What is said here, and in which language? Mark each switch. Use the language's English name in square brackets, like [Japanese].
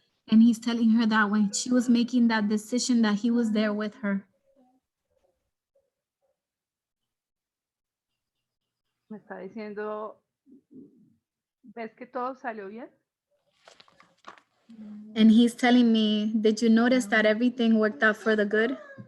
[English] And he's telling her that when she was making that decision, that he was there with her. [Spanish] Me está diciendo, ¿ves que todo salió bien? [English] And he's telling me, did you notice that everything worked out for the good?